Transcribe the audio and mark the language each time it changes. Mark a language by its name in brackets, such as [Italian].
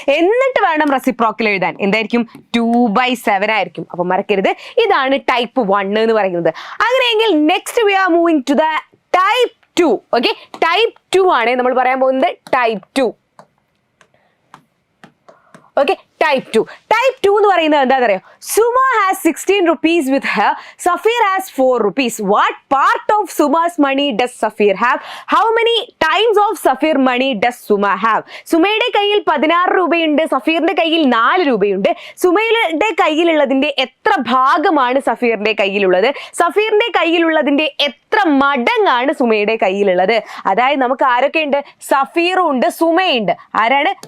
[Malayalam] എന്നിട്ട് വേണം റെസിപ്രോക്കൽ എഴുതാൻ. എന്തായിരിക്കും? 2/7 ആയിരിക്കും. അപ്പൊ മറക്കരുത്, ഇതാണ് ടൈപ്പ് 1 എന്ന് പറയുന്നത്. അങ്ങനെയെങ്കിൽ [English] Next we are moving to the type 2. [Malayalam] Okay, type 2 ആണ് നമ്മൾ പറയാൻ പോകുന്നത്. ടൈപ്പ് 2. ഓക്കെ, ടൈപ്പ് 2 എന്ന് പറയുന്നത് എന്താണെന്ന് അറിയോ? [English] Suma has 16 rupees with her. Safir has 4 rupees. What part of Suma's money does Safir have? How many times of Safir money does Suma have? [Malayalam] സുമയുടെ കയ്യിൽ 16 രൂപയുണ്ട്, സഫീറിന്റെ കയ്യിൽ 4 രൂപയുണ്ട്. സുമയുടെ കയ്യിലുള്ളതിന്റെ എത്ര ഭാഗമാണ് സഫീറിന്റെ കയ്യിലുള്ളത്? സഫീറിന്റെ കയ്യിലുള്ളതിന്റെ എത്ര മടങ്ങാണ് സുമയുടെ കയ്യിലുള്ളത്? അതായത് നമുക്ക് ആരൊക്കെയുണ്ട്? സഫീറും ഉണ്ട്, സുമയുണ്ട്. ആരാണ്?